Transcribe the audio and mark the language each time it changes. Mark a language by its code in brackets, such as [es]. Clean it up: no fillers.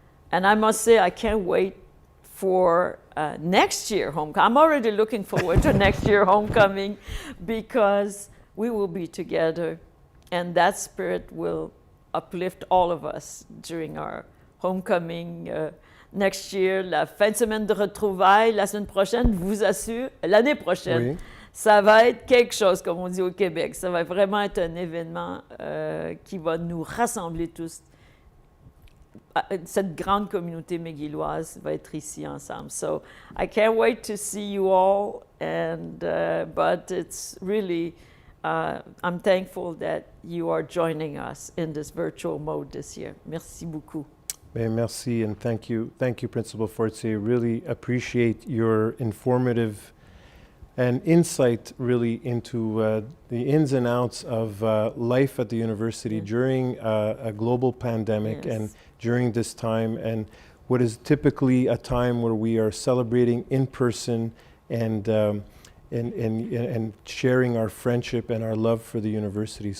[en] And I must say, I can't wait for next year homecoming. I'm already looking forward to next year homecoming, because we will be together, and that spirit will uplift all of us during our homecoming next year. [fr] La fin de semaine de retrouvailles, la semaine prochaine, je vous assure, l'année prochaine. Oui. Ça va être quelque chose, comme on dit au Québec. Ça va vraiment être un événement qui va nous rassembler tous. Cette grande communauté McGilloise va être ici ensemble. [en] So I can't wait to see you all, and but it's really, I'm thankful that you are joining us in this virtual mode this year. [fr] Merci beaucoup. [en] Merci, and thank you, Principal Fortier. Really appreciate your informative and insight really into the ins and outs of life at the university during a global pandemic and during this time, and what is typically a time where we are celebrating in person and sharing our friendship and our love for the university.